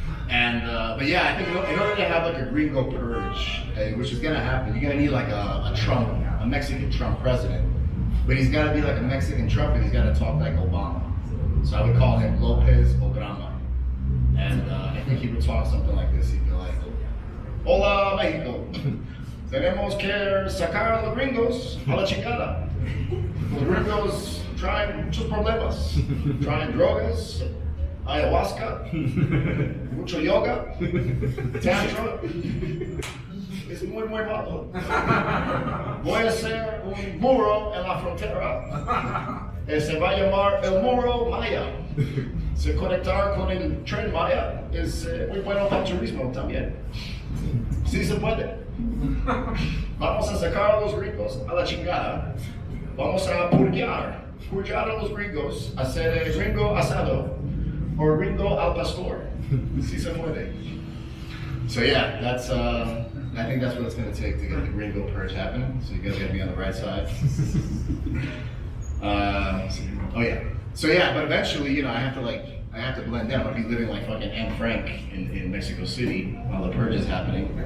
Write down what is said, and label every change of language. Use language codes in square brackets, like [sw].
[en] And but yeah, I think in order to have like a gringo purge, which is gonna happen, you're gonna need like a Mexican Trump president. But he's gotta be like a Mexican Trump, and he's gotta talk like Obama. So I would call him Lopez Obama. And I think he would talk something like this. He'd be like, [es] hola [en] Mexico. [es] Tenemos que sacar a los gringos a la chingada. Los gringos traen muchos problemas. Traen drogas, ayahuasca, mucho yoga, tantra. Es muy malo. Voy a hacer un muro en la frontera. Se va a llamar el muro Maya. Se conectar con el tren Maya es muy bueno para el turismo también. Sí se puede. Vamos a sacar a los gringos a la chingada. Vamos a purgar a los gringos, hacer el gringo asado or gringo al pastor. Sí se puede. [en] So yeah, that's I think that's what it's going to take to get the gringo purge happening. So you guys got to be on the right side. Oh yeah. So yeah, but eventually, you know, I have to blend in. I'll be living like fucking Anne Frank in Mexico City while the purge is happening.